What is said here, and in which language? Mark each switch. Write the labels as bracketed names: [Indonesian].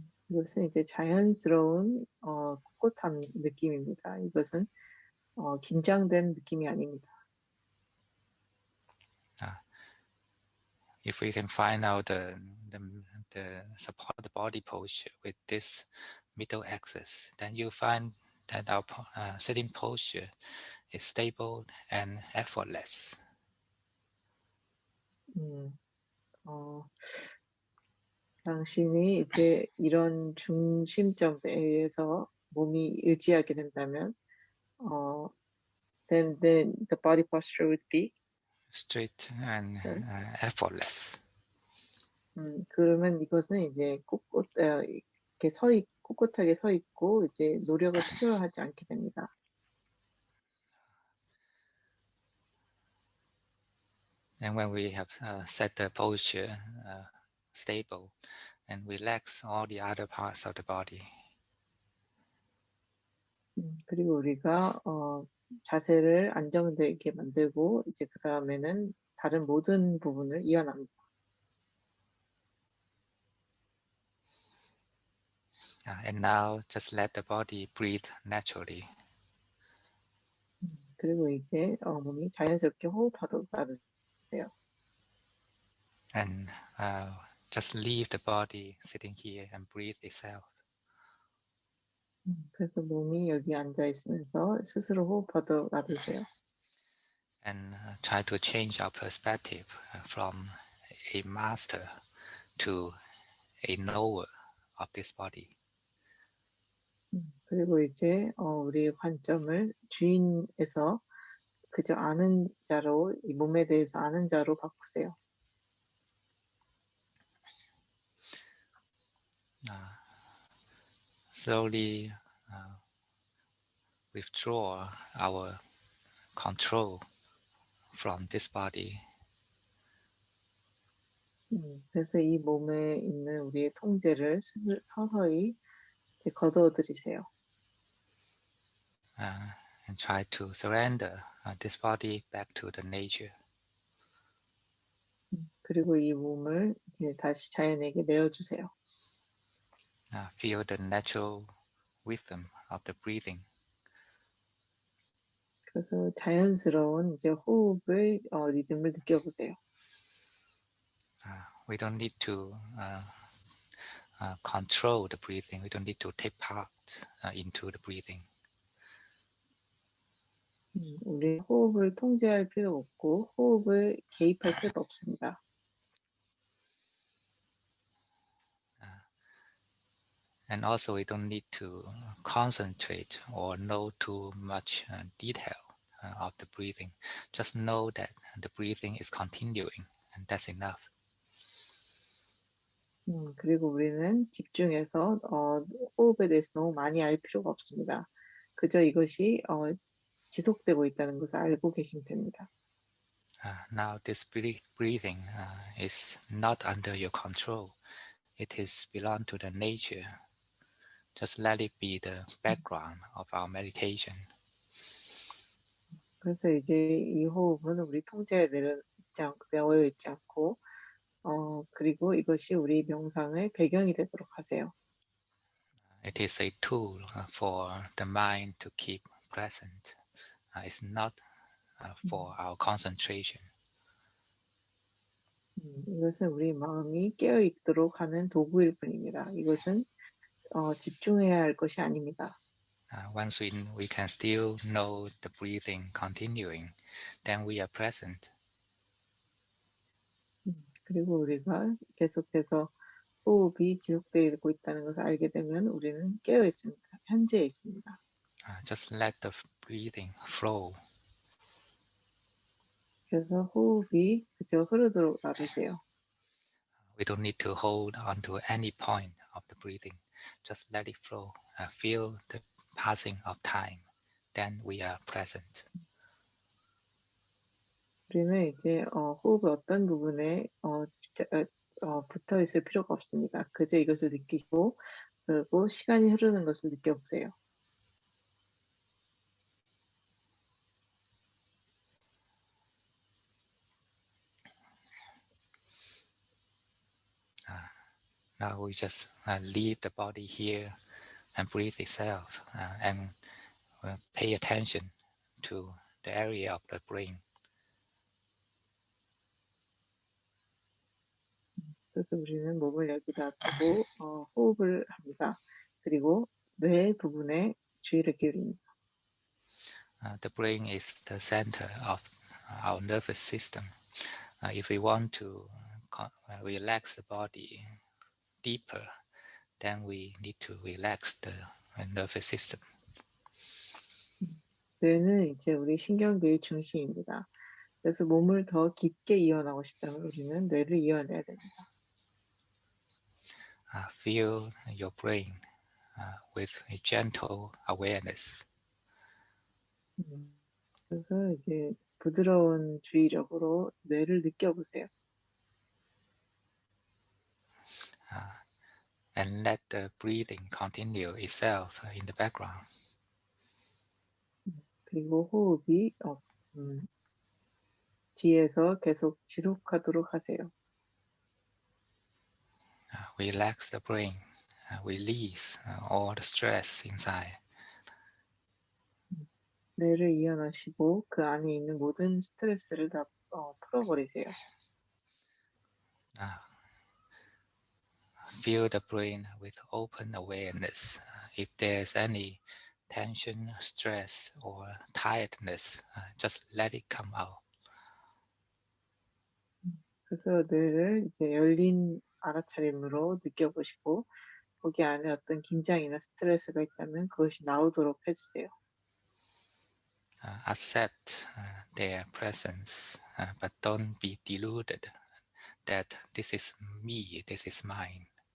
[Korean] 이것은 이제 자연스러운 꼿꼿한 느낌입니다. 이것은 긴장된 느낌이 아닙니다. [English] If we can find out the support the body posture with this middle axis, then you find that our sitting posture is stable and effortless. [Korean] 당신이 이제 이런 중심점에서 몸이 의지하게 된다면, [English] then the body posture would be straight and effortless. [Korean] 그러면 이것은 이제 이렇게 꼿꼿하게 서 있고 이제 노력을 필요하지 않게 됩니다. [English] And when we have set the posture stable and relax all the other parts of the body. [Korean] 그리고 우리가 자세를 안정되게 만들고 이제 그 다음에는 다른 모든 부분을 이완합니다. [English] And now just let the body breathe naturally. [Korean] 그리고 이제 몸이 자연스럽게 호흡하도록 놔두세요. [English] And just leave the body sitting here and breathe itself. [Korean] 그래서 몸이 여기 앉아 있으면서 스스로 호흡하도록 놔두세요. [English] And try to change our perspective from a master to a knower of this body. [Korean] 그리고 이제 우리의 관점을 주인에서 그저 아는 자로, 이 몸에 대해서 아는 자로 바꾸세요. [English] Slowly withdraw our control from this body. [Korean] 그래서 이 몸에 있는 우리의 통제를 서서히 이제 거두어들이세요. [English] And try to surrender this body back to the nature. [Korean] 그리고 이 몸을 이제 다시 자연에게 내어주세요. [English] Feel the natural rhythm of the breathing. [Korean] 그래서 자연스러운 이제 호흡의 리듬을 느껴보세요. [English] We don't need to control the breathing. We don't need to take part into the breathing. [Korean] 우리 호흡을 통제할 필요 없고 호흡을 개입할 필요도 없습니다. [English] And also we don't need to concentrate or know too much detail of the breathing. Just know that the breathing is continuing, and that's enough. [Korean] 그리고 우리는 집중해서 호흡에 대해서 너무 많이 알 필요가 없습니다. 그저 이것이 지속되고 있다는 것을 알고 계시면 됩니다. [English] Now this breathing is not under your control. It is belong to the nature. Just let it be the background of our meditation. [Korean] 그래서 이제 이 호흡은 우리 통제에 내어 있지 않고 그리고 이것이 우리 명상의 배경이 되도록 하세요. [English] It is a tool for the mind to keep present. It's not for our concentration. [Korean] 이것은 우리 마음이 깨어 있도록 하는 도구일 뿐입니다. 이것은 집중해야 할 것이 아닙니다. [English] Once we can still know the breathing continuing, then we are present. [Korean] 그리고 우리가 계속해서 호흡이 지속되고 있다는 것을 알게 되면 우리는 깨어 있습니다. 현재에 있습니다. [English] Just let the breathing flow. [Korean] 그래서 호흡이 그저 흐르도록 놔두세요. [English] We don't need to hold on to any point of the breathing. Just let it flow. Feel the passing of time. Then we are present. [Korean] 우리는 이제 호흡의 어떤 부분에 붙어 있을 필요가 없습니다. 그저 이것을 느끼시고 그리고 시간이 흐르는 것을 느껴보세요. [English] Now we just leave the body here and breathe itself and pay attention to the area of the brain. [Korean] 그래서 우리는 몸을 여기다 두고 호흡을 합니다. 그리고 뇌 부분에 주의를 기울입니다. [English] The brain is the center of our nervous system. If we want to relax the body deeper, then we need to relax the nervous system. [Korean] 뇌는 이제 우리 신경계의 중심입니다. 그래서 몸을 더 깊게 이완하고 싶다면 우리는 뇌를 이완해야 됩니다. [English] Feel your brain with a gentle awareness. [Korean] 그래서 이제 부드러운 주의력으로 뇌를 느껴보세요. [English] And let the breathing continue itself in the background. [Korean] 그리고 호흡이 뒤에서 계속 지속하도록 하세요. [English] Relax the brain. Release all the stress inside. [Korean] 뇌를 이완하시고 그 안에 있는 모든 스트레스를 다 풀어버리세요. [English] Fill the brain with open awareness. If there's any tension, stress, or tiredness, just let it come out. [Korean] 그래서 뇌를 이제 열린 알아차림으로 느껴보시고 거기 안에 어떤 긴장이나 스트레스가 있다면 그것이 나오도록 해주세요. [English] Accept their presence, but don't be deluded that this is me, this is mine.